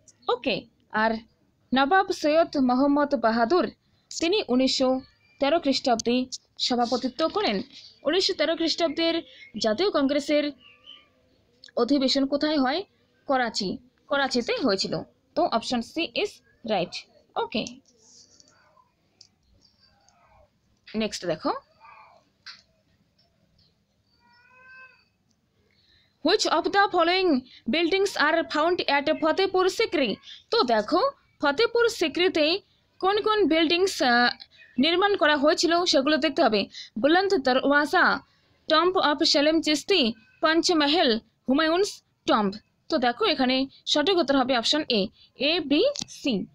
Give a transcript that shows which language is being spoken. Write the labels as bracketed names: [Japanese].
[Bangla] ওকে, আর নবাব সৈয়দ মোহাম্মদ বাহাদুর তিনি 1913 খ্রিস্টাব্দে সভাপতিত্ব করেন। 1913 খ্রিস্টাব্দের জাতীয় কংগ্রেসের অধিবেশন কোথায় হয়? করাচিতে হয়েছিল। তো [English] Option C is right. Okay, next [Bangla] দেখো, [English] which of the following buildings are found at Fatehpur Sikri? [Bangla] তো দেখো ফতেপুর সিক্রিতে কোন কোন বিল্ডিংস নির্মাণ করা হয়েছিল সেগুলো দেখতে হবে। বুলন্দ দরওয়াজা, tomb of Selim Chishti, Panchmahal, Humayun's tomb. তো দেখো এখানে সঠিক উত্তর হবে অপশন এ, বি, সি।